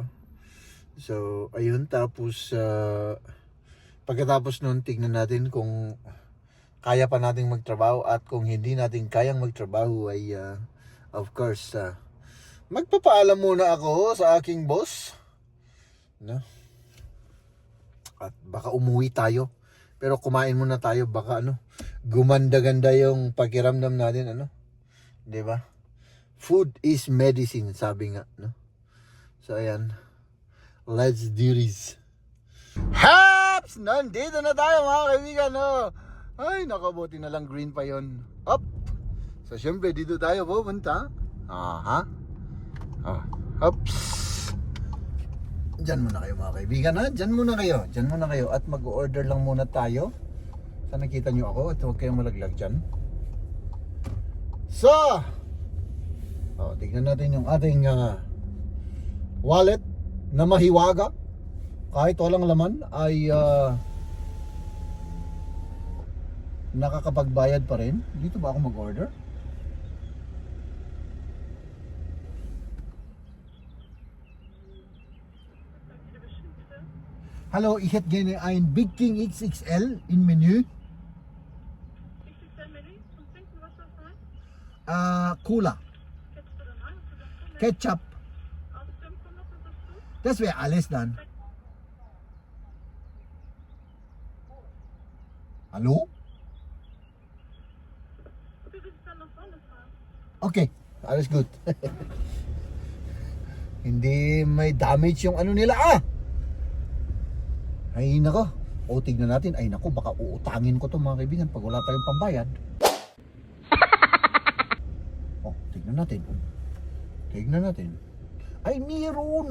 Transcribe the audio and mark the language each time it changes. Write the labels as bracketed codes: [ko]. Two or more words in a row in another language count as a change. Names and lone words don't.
[tl] So ayun, tapos pagkatapos nun, tignan natin kung kaya pa nating magtrabaho, at kung hindi natin kayang magtrabaho ay [en] of course [tl] magpapaalam muna ako sa aking boss, at baka umuwi tayo, pero kumain muna tayo, baka gumanda-ganda yung pakiramdam natin, di ba? [en] Food is medicine, [tl] sabi nga, So ayan, [en] let's do this. [tl] Haps! Nandito na tayo mga kaibigan, Ay nakabuti na lang green pa yon. Up! So syempre dito tayo pupunta. Ups! Diyan muna kayo mga kaibigan, Diyan muna kayo at mag-order lang muna tayo. Sana nakita nyo ako at huwag kayong malaglag dyan. So tignan natin yung ating wallet na mahiwaga. Kahit walang laman ay nakakapagbayad pa rin. Dito ba ako mag-order? [de] Hallo, ich hätte gerne ein Big King XXL in Menü. XXL-Menü? Zum Trinken, was soll das sein? Cola. Hättest du dann ein? Ketchup. Aus dem Pommes und dazu? Das wäre alles dann. Hallo? Du willst dann nach vorne fahren. Okay, alles gut. [tl] Hindi may damage yung nila Ay nako, tignan natin. Ay nako, baka uutangin ko to mga kaibigan pag wala tayong pambayad. Tignan natin. Tignan natin. Ay, meron.